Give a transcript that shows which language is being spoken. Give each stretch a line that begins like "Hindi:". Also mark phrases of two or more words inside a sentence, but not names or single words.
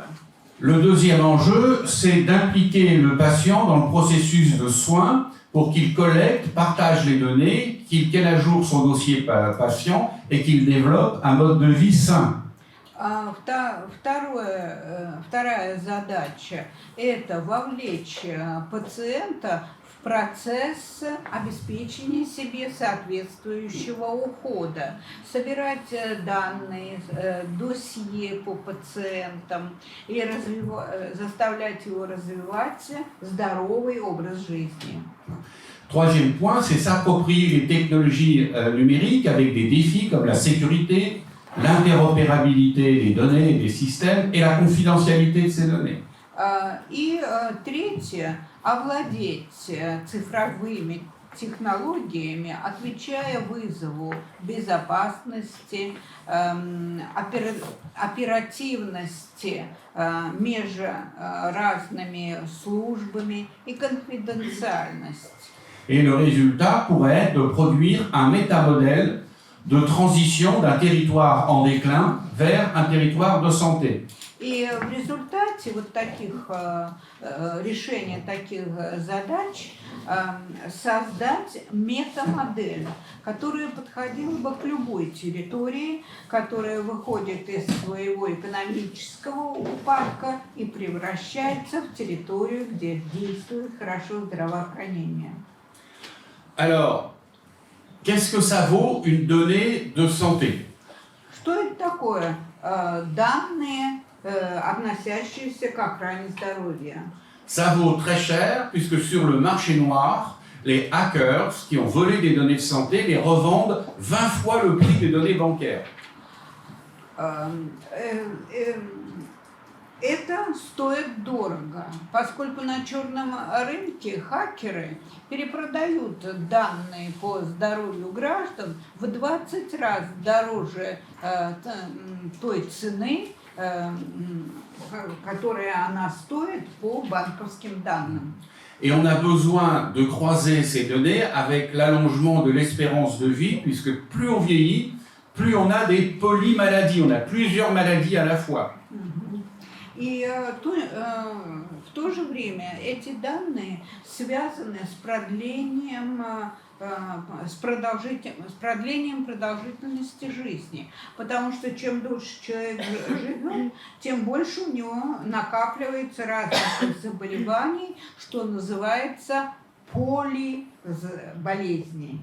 French: Le deuxième enjeu, c'est d'impliquer le patient dans le processus de soins pour qu'il collecte, partage les données, qu'il tienne à jour son dossier patient et qu'il développe un mode de vie sain.
Russian: Вторая задача – это вовлечь пациента в процесс обеспечения себе соответствующего ухода, собирать данные, досье по пациентам и заставлять его развивать здоровый образ жизни.
French: Troisième point, c'est s'approprier les technologies numériques avec des défis comme la sécurité, l'interopérabilité des données et des systèmes et la confidentialité de ces données.
Russian: И третье – овладеть цифровыми технологиями, отвечая вызову безопасности, оперативности между разными службами и конфиденциальность.
French: Et le résultat pourrait être de produire un métamodèle de transition d'un territoire en déclin vers un territoire de santé.
Russian: И в результате вот таких решения таких задач создать метамодель, которая подходила бы к любой территории, которая выходит из своего экономического упадка и превращается в территорию, где действует хорошо здравоохранение.
French: Alors, qu'est-ce que ça vaut une donnée de santé?
Russian: Что это такое? Данные, относящиеся к охране здоровья.
French: Ça vaut très cher puisque sur le marché noir, les hackers qui ont volé des données de santé les revendent 20 fois le prix des données bancaires.
Russian: Это стоит дорого, поскольку на черном рынке хакеры перепродают данные по здоровью граждан в 20 раз дороже той цены, которая она стоит по банковским данным.
French: Et on a besoin de croiser ces données avec l'allongement de l'espérance de vie, puisque plus on vieillit, plus on a des polymaladies, on a plusieurs maladies à la fois.
Russian: И в то же время эти данные связаны с продлением продолжительности жизни, потому что чем дольше человек живет, тем больше у него накапливается разных заболеваний, что называется полиболезней.